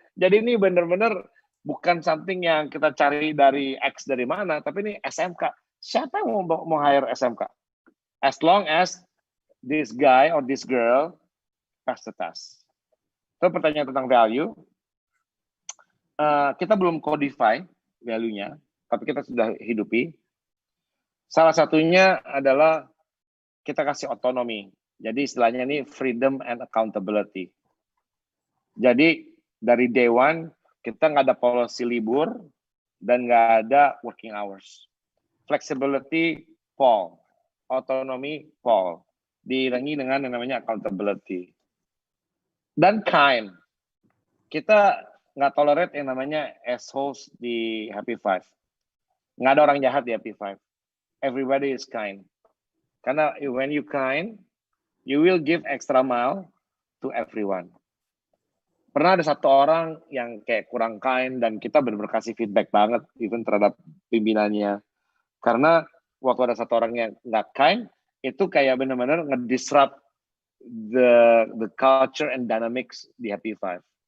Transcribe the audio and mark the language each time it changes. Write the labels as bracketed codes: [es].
[id] Jadi ini bener-bener bukan something yang kita cari dari X dari mana, tapi ini SMK. Siapa yang mau hire SMK? [en] As long as this guy or this girl pass the test. [id] Itu pertanyaan tentang value. Kita belum codify value-nya, tapi kita sudah hidupi. Salah satunya adalah kita kasih otonomi. Jadi istilahnya ini [en] freedom and accountability. [id] Jadi dari [en] day one [id] kita nggak ada policy libur dan nggak ada [en] working hours. Flexibility fall, otonomi fall. [id] Diiringi dengan yang namanya accountability. Dan kind. Kita nggak tolerate yang namanya assholes di Happy Five. Nggak ada orang jahat di Happy Five. [en] Everybody is kind. Karena when you kind, you will give extra mile to everyone. [id] Pernah ada satu orang yang kayak kurang kind dan kita benar-benar kasih feedback banget even terhadap pimpinannya. Karena waktu ada satu orang yang nggak kind, itu kayak benar-benar nge-disrupt [en] the culture and dynamics [id] di Happy Five.